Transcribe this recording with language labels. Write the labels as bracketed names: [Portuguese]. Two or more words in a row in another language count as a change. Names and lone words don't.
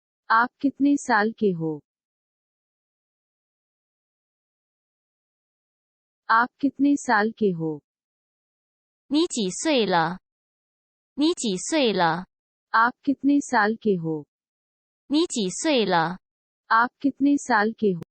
[Hindi] आप कितने साल के हो? आप कितने साल के हो? [Chinese] 你几岁了？你几岁了？ [Hindi] आप कितने साल के हो? [Chinese] 你几岁了？ [Hindi] आप कितने साल के हो?